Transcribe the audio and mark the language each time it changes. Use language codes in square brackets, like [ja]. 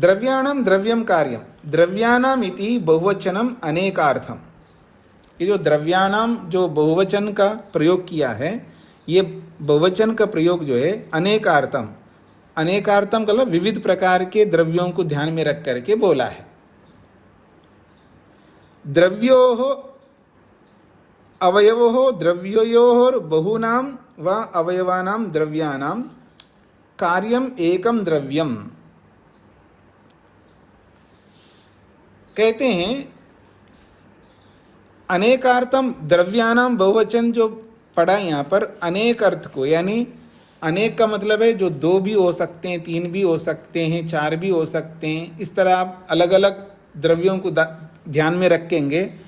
[sa] द्रव्याणाम द्रव्यम कार्यम, द्रव्याणाम इति बहुवचनम अनेकार्थम। [hi] ये जो द्रव्याणाम जो बहुवचन का प्रयोग किया है, ये बहुवचन का प्रयोग जो है अनेकार्थम, अनेकार्थम मतलब विविध प्रकार के द्रव्यों को ध्यान में रख करके बोला है। [sa] द्रव्योः अवयवोः द्रव्योयोः बहुनां व अवयवानां द्रव्याणां कार्यम एकम द्रव्यम। [hi] कहते हैं अनेकार्थम, द्रव्यानाम बहुवचन जो पढ़ा यहाँ पर अनेक अर्थ को, यानी अनेक का मतलब है जो दो भी हो सकते हैं, तीन भी हो सकते हैं, चार भी हो सकते हैं। इस तरह आप अलग अलग द्रव्यों को ध्यान में रखेंगे।